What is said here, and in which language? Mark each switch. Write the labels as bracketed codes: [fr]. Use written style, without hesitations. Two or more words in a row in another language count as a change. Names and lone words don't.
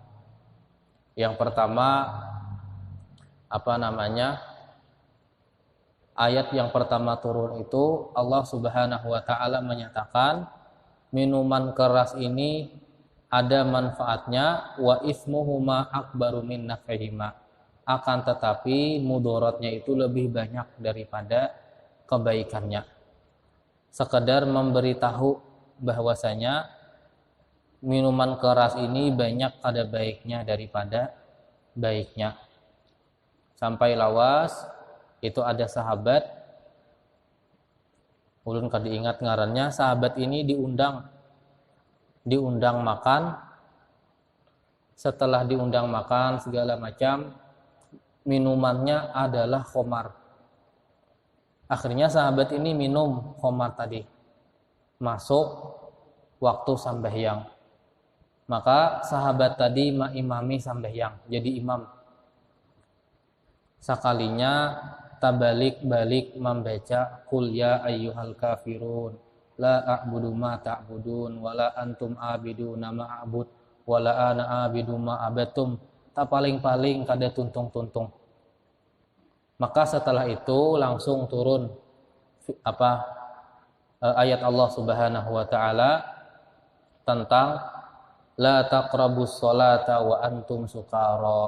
[id] Yang pertama ayat yang pertama turun itu Allah [ar] سبحانه وتعالى [id] menyatakan minuman keras ini ada manfaatnya, [ar] وإثمهما أكبر من نفعهما, [id] akan tetapi mudaratnya itu lebih banyak daripada kebaikannya. Sekedar memberitahu bahwasanya minuman keras ini banyak ada baiknya daripada baiknya. [bjn] Sampai lawas itu ada sahabat, ulun kada ingat ngarannya, sahabat ini diundang makan. [id] Setelah diundang makan segala macam, minumannya adalah khamar. Akhirnya sahabat ini minum khamar tadi. Masuk waktu sembahyang. Maka sahabat tadi imami sembahyang, jadi imam. [bjn] Sekalinya tabalik-balik membaca [ar] قل يا أيها الكافرون لا أعبد ما تعبدون ولا أنتم عابدون ما أعبد ولا أنا عابد ما عبدتم, [bjn] tak paling-paling kada tuntung-tuntung. [id] Maka setelah itu langsung turun ayat Allah [ar] سبحانه وتعالى [id] tentang [ar] لا تقربوا الصلاة وأنتم سكارى.